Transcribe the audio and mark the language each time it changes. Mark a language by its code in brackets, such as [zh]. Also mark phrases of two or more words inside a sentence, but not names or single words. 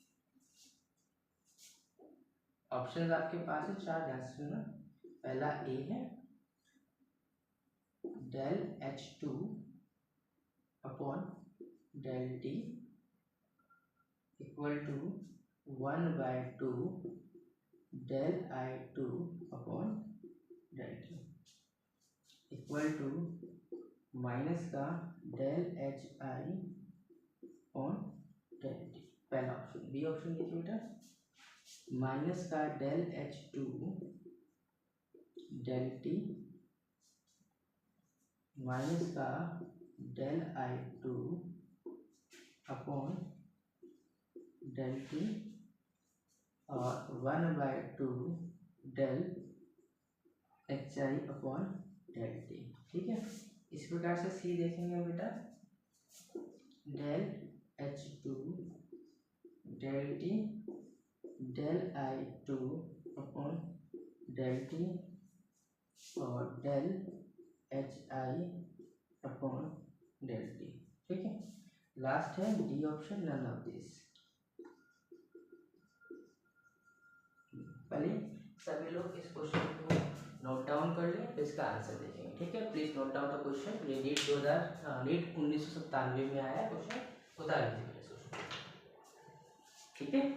[hi] ऑप्शंस आपके पास है 4, ध्यान से सुनना। पहला ए है [en] del H2 upon del T equal to 1/2 del I2 upon del T equal to minus [hi] का [en] del HI upon del T. [hi] पहला ऑप्शन। बी ऑप्शन देखिए बेटा, माइनस का [en] del H2 del T minus [hi] का [en] del I2 upon del T [hi] और [en] 1/2 del HI upon del T, [hi] ठीक है। इस प्रकार से सी देखेंगे बेटा, [en] del H2 del T del I2 upon del T [hi] और [en] del HI upon del T, [hi] ठीक है। लास्ट है डी ऑप्शन, [en] none of this. [hi] पहले सभी लोग इस क्वेश्चन को [en] note down [hi] कर लें, फिर इसका आंसर देखेंगे, ठीक है। [en] please note down the question. [hi] ये नीट 1997 में आया है क्वेश्चन, उतार लीजिए, ठीक है।